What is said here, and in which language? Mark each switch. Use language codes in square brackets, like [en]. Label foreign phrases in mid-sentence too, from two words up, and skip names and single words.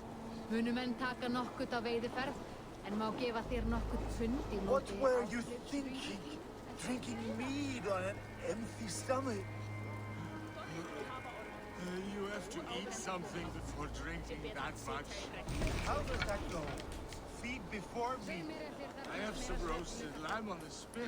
[is] Munu menn taka nokkurt á veiðiferð, en má gefa þér nokkurt pund í móti. [en] What were you thinking? Drinking mead on an empty stomach? You have to eat something before drinking that much. How does that go? Feed before meat. I have some roasted lamb on the spit.